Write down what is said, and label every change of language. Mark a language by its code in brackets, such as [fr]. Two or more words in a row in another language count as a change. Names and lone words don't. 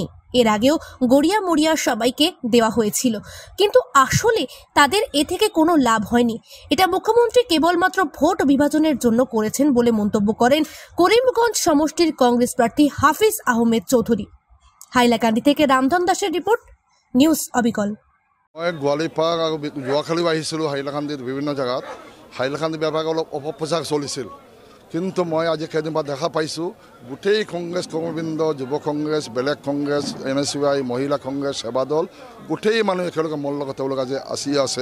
[bn] এর আগেও গড়িয়া মরিয়া সবাইকে দেওয়া হয়েছিল, কিন্তু আসলে তাদের এ থেকে কোনো লাভ হয়নি। এটা মুখ্যমন্ত্রী কেবলমাত্র ভোট বিভাজনের জন্য করেছেন বলে মন্তব্য করেন করিমগঞ্জ সমষ্টির কংগ্রেস প্রার্থী হাফিজ আহমেদ চৌধুরী। হাইলাকান্দি থেকে রামধন দাসের রিপোর্ট, নিউজ অবিকল। [as] মই গোৱালিপাৰ আৰু যোৱাকালিও আহিছিলোঁ হাইলাকান্দিত বিভিন্ন জেগাত। হাইলাকান্দি বিভাগ অলপ অপপ্ৰচাৰ চলিছিল, কিন্তু মই আজি কেইদিনমান দেখা পাইছোঁ গোটেই কংগ্ৰেছ কৰ্মবৃন্দ, যুৱ কংগ্ৰেছ, বেলেগ কংগ্ৰেছ, NSUI, মহিলা কংগ্ৰেছ, সেৱা দল, গোটেই মানুহ একেলগে মোৰ লগত তেওঁলোক আজি আছে।